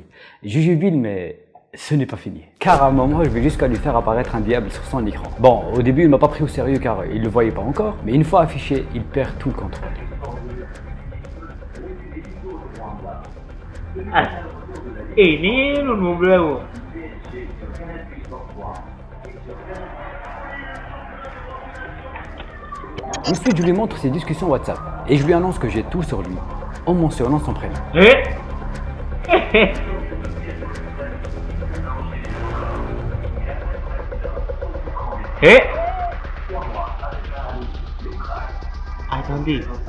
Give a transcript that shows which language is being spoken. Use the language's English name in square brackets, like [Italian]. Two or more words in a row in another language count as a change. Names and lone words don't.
[French] Je jubile mais ce n'est pas fini. Car à un moment je vais jusqu'à lui faire apparaître un diable sur son écran. Bon, au début il m'a pas pris au sérieux car il le voyait pas encore, mais une fois affiché, il perd tout le contrôle. [Indonesian] Ini lu belum. [French] Ensuite je lui montre ses discussions WhatsApp et je lui annonce que j'ai tout sur lui en mentionnant son prénom. Attendez.